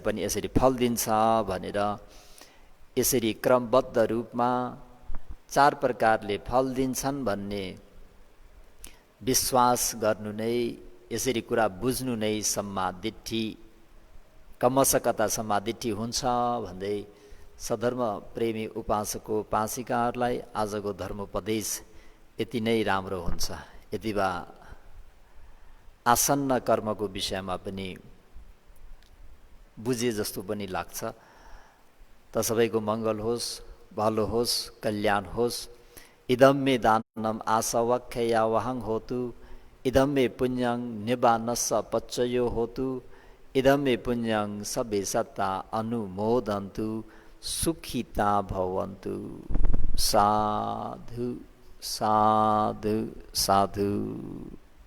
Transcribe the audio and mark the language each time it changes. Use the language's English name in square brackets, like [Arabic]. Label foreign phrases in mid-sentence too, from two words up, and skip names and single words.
[Nepali] पनि यसरी फल दिन्छ भनेर यसरी क्रमबद्ध रूपमा 4 प्रकारले फल दिन्छन् भन्ने विश्वास गर्नु नै, यसरी कुरा बुझ्नु नै सम्मादिट्ठी कमसकता सम्मादिट्ठी हुन्छ भन्दै सधर्म प्रेमी उपासकको उपासिकाहरूलाई आजको धर्मोपदेश यति नै राम्रो हुन्छ। यति बा आसन्न कर्मको विषयमा पनि बुझे जस्तो पनि लाग्छ। त सबैको मङ्गल होस्, भलो होस्, कल्याण होस्। [Pali] इदं मे दानम आसवख्या वहं होतु, इदं मे पुण्यं निबानस्स पच्चयो होतु, इदं मे पुण्यं सबे सत्ता अनुमोदन्तु, सुखिता भवन्तु। साधु साधु साधु।